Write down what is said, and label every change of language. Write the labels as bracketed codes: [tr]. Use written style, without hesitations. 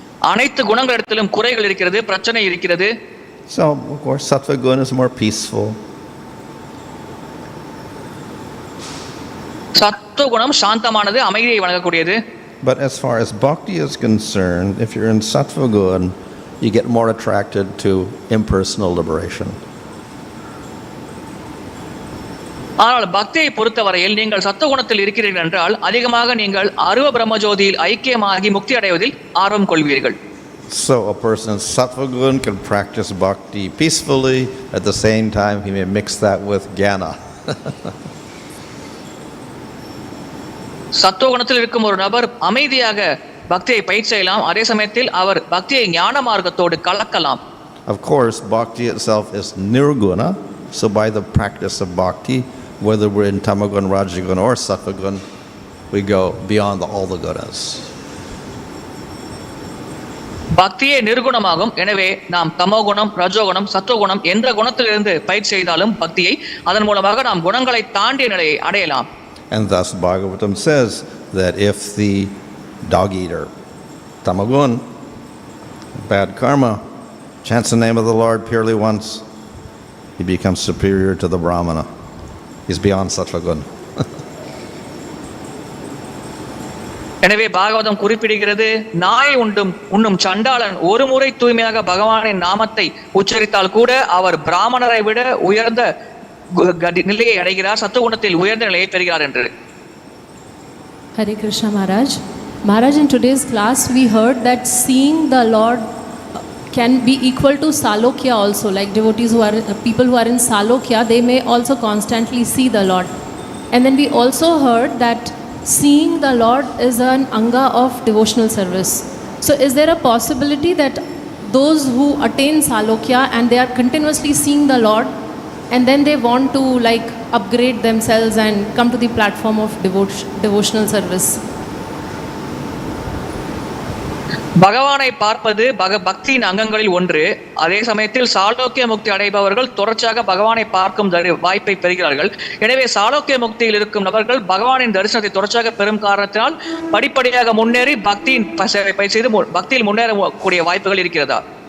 [ta] அனைத்து குணங்களிடத்திலும் குறைகள் இருக்கிறது, பிரச்சனை இருக்கிறது. [en] So, of course, sattva guna is more peaceful. [ta] சத்துவகுணம் சாந்தமானது, அமைதியை வழங்கக்கூடியது. [en] But as far as bhakti is concerned, if you're in sattva guna, you get more attracted to impersonal liberation. [ta] ஆனால் பக்தியை பொறுத்தவரையில் நீங்கள் சத்துவகுணத்தில் இருக்கிறீர்கள் என்றால் அதிகமாக நீங்கள் அருவ பிரம்மஜோதியில் ஐக்கியமாகி முக்தி அடைவதில் ஆர்வம் கொள்வீர்கள். [en] So a person in sattva guna can practice bhakti peacefully. At the same time, he may mix that with jnana. [ta] சத்துவகுணத்தில் இருக்கும் ஒரு நபர் அமைதியாக பக்தியை பயிற்சி செய்யலாம், அதே சமயத்தில் அவர் பக்தியை ஞான மார்க்கத்தோடு கலக்கலாம். [en] Of course, bhakti itself is nirguna. So by the practice of bhakti, whether we're in tamoguna, rajaguna, or sattva guna, we go beyond all the gunas. [ta] பக்தியே நிர்குணமாகும். எனவே நாம் தமோகுணம், ரஜோகுணம், சத்துவகுணம் எந்த குணத்திலிருந்து பயிற்சி செய்தாலும் பக்தியை அதன் மூலமாக நாம் குணங்களை தாண்டிய நிலையை அடையலாம். [en] And thus Bhagavatam says that if the dog eater, tamagun, bad karma, chants the name of the Lord purely once, he becomes superior to the brahmana. He's beyond sattva guna. [ta] எனவே பாகவதம் குறிப்பிடுகிறது, நாய் உண்ணும் சண்டாளன் ஒரு முறை தூய்மையாக பகவானின் நாமத்தை உச்சரித்தால் கூட அவர் பிராமணரை விட உயர்ந்த நிலையை அடைகிறார், சத்துவகுணத்தில் உயர்ந்த நிலையை பெறுகிறார் என்று. [en] Hare Krishna Maharaj. Maharaj, in today's class we heard that seeing the Lord can be equal to salokya also, like devotees who are people who are in salokya, they may also constantly see the Lord. And then we also heard that seeing the Lord is an anga of devotional service. So is there a possibility that those who attain salokya and they are continuously seeing the Lord and then they want to like upgrade themselves and come to the platform of devotional service? [ta] பகவானை பார்ப்பது பக்தியின் அங்கங்களில் ஒன்று. அதே சமயத்தில் சாலோக்கிய முக்தி அடைபவர்கள் தொடர்ச்சியாக பகவானை பார்க்கும் வாய்ப்பை பெறுகிறார்கள். எனவே சாலோக்கிய முக்தியில் இருக்கும் நபர்கள் பகவானின் தரிசனத்தை தொடர்ச்சியாக பெறும் காரணத்தினால் படிப்படியாக முன்னேறி பக்தியின் சேவை செய்து பக்தியில் முன்னேறக்கூடிய வாய்ப்புகள் இருக்கிறதா?